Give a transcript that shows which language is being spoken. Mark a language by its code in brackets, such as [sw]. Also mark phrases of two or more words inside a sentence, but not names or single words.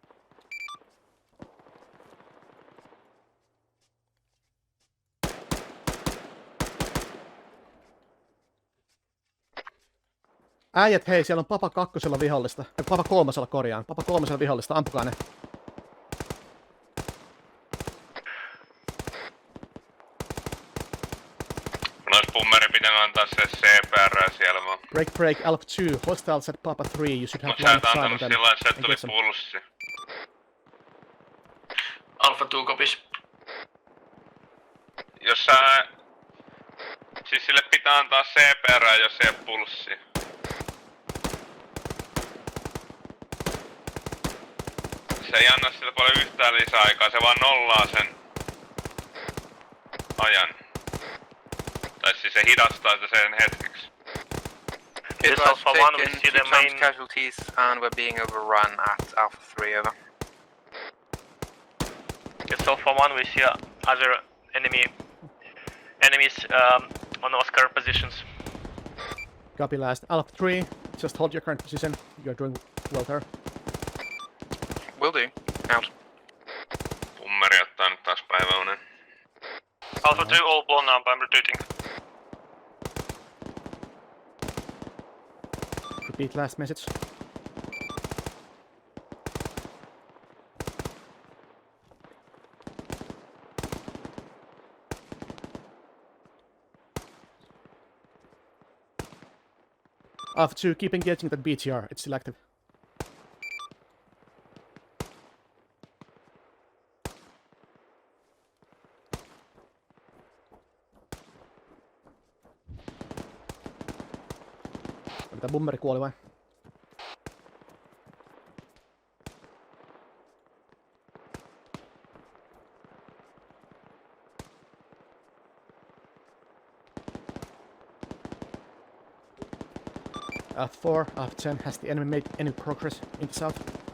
[fi] Äijät, hei, siellä on Papa 2 vihollista. Papa 3 korjaan. Papa 3 vihollista, ampukaa ne. Nois Bummeri pitää antaa se CPR siellä vaan. [en] Break, Alpha 2, hostiles at Papa 3, you should have [fi] Mut sä et [en] line [fi] antanut [en] of sight [fi] sillä on että se tuli pulssi. [en] Alpha 2 copies. [fi] Jos sä... Siis sille pitää antaa CPR, jos ei oo pulssia. Se ei anna sille paljon yhtään lisäaikaa, se vaan nollaa sen ajan. Tai siis se hidastaa sitä sen hetkeksi. [en] It was taken 2 times casualties and we're being overrun at Alpha 3, over. Yes, Alpha 1, we see other enemies on Oscar positions. Copy last. Alpha 3, just hold your current position. You're doing well there. Will do. Out. [fi] Bummeri ottaa nyt taas päiväunen. [en] Alpha 2, all blown up, I'm retreating. Repeat last message. Alpha 2, keep engaging that BTR, it's still active. [fi] Mitä Bummeri kuoli vai? [en] Alpha 4, Alpha 10, has the enemy made any progress in the south?